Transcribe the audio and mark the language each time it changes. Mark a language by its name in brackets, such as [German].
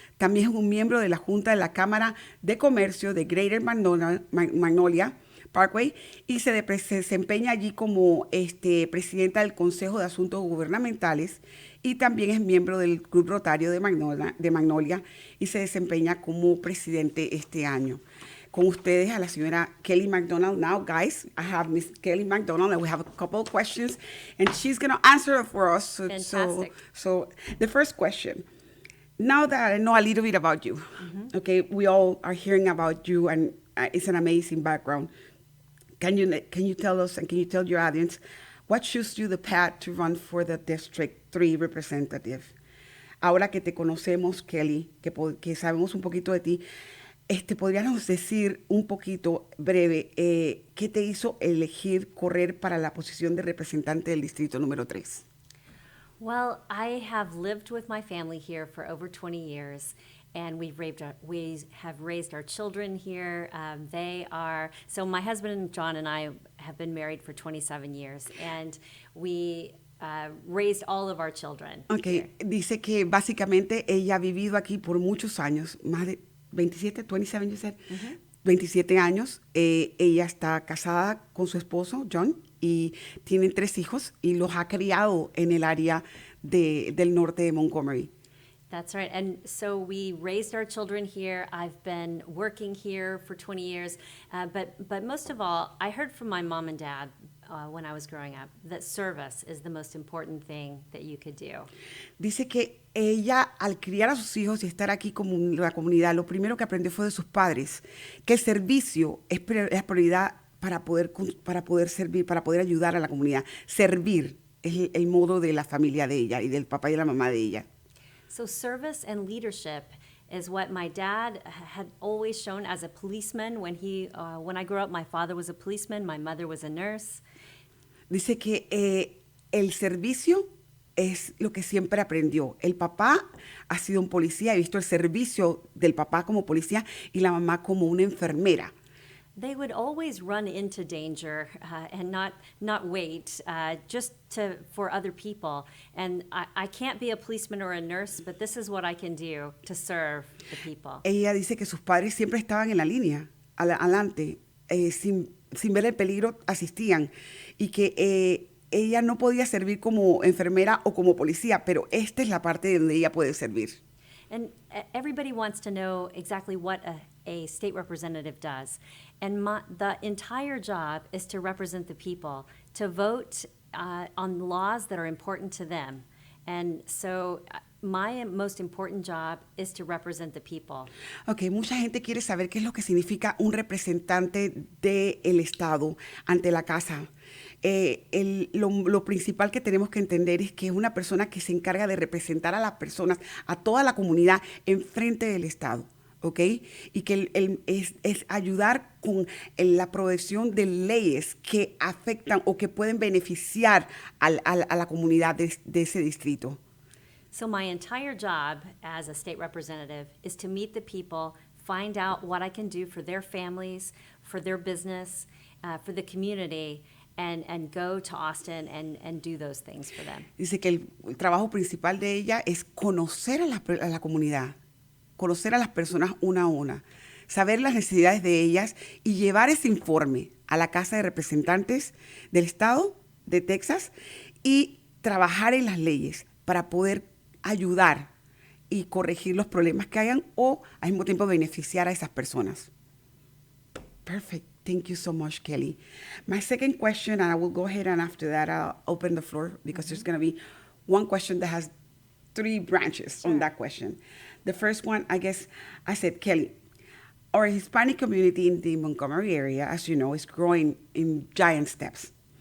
[Spanish] También es un miembro de la Junta de la Cámara de Comercio de Greater Magnolia Parkway y se desempeña allí como presidenta del Consejo de Asuntos Gubernamentales y también es miembro del Club Rotario de Magnolia y se desempeña como presidente este año. Con ustedes a la señora Kelly McDonald. [English] Now, guys, I have Miss Kelly McDonald, and we have a couple of questions, and she's going to answer it for us. Fantastic. So the first question, now that I know a little bit about you, okay, we all are hearing about you, and it's an amazing background. Can you tell us, and can you tell your audience, what chose you the path to run for the District 3 representative? [Spanish] Ahora que te conocemos, Kelly, que sabemos un poquito de ti, ¿podríamos decir un poquito breve qué te hizo elegir correr para la posición de representante del distrito número 3? [English] Well, I have lived with my family here for over 20 years, and we have raised our children here. So my husband John and I have been married for 27 years, and we raised all of our children. [Spanish] Okay, dice que básicamente ella ha vivido aquí por muchos años, más de 27 [English] you said? [Spanish] 27 años. Ella está casada con su esposo, John, y tienen 3 hijos y los ha criado en el área del norte de Montgomery. [English] That's right. And so we raised our children here. I've been working here for 20 years. But most of all, I heard from my mom and dad when I was growing up that service is the most important thing that you could do. [Spanish] Dice que ella, al criar a sus hijos y estar aquí como la comunidad, lo primero que aprendió fue de sus padres, que el servicio es prioridad para poder servir, para poder ayudar a la comunidad. Servir es el modo de la familia de ella y del papá y la mamá de ella. [English] So service and leadership is what my dad had always shown as a policeman. When I grew up, my father was a policeman, my mother was a nurse. [Spanish] Dice que el servicio es lo que siempre aprendió. El papá ha sido un policía, he visto el servicio del papá como policía y la mamá como una enfermera. [English] They would always run into danger and not wait just for other people. And I can't be a policeman or a nurse, but this is what I can do to serve the people. [Spanish] Ella dice que sus padres siempre estaban en la línea, adelante, sin ver el peligro, asistían. Y que ella no podía servir como enfermera o como policía, pero esta es la parte donde ella puede servir. [English] And everybody wants to know exactly what a state representative does. And the entire job is to represent the people, to vote on laws that are important to them. And so my most important job is to represent the people. [Spanish] Okay, mucha gente quiere saber qué es lo que significa un representante del Estado ante la casa. Lo principal que tenemos que entender es que es una persona que se encarga de representar a las personas, a toda la comunidad en frente del Estado. ¿Ok? Y que es ayudar con la provisión de leyes que afectan o que pueden beneficiar a la comunidad de ese distrito. [English] So my entire job as a state representative is to meet the people, find out what I can do for their families, for their business, for the community, and go to Austin and do those things for them. [Spanish] Dice que el trabajo principal de ella es conocer a la comunidad, conocer a las personas una a una, saber las necesidades de ellas y llevar ese informe a la Casa de Representantes del Estado de Texas y trabajar en las leyes para poder ayudar y corregir los problemas que hayan o al mismo tiempo beneficiar a esas personas. [English] Perfect. Thank you so much, Kelly. My second question, and I will go ahead and after that, I'll open the floor because there's going to be one question that has 3 branches on that question. The first one, I guess I said, Kelly, our Hispanic community in the Montgomery area, as you know, is growing in giant steps.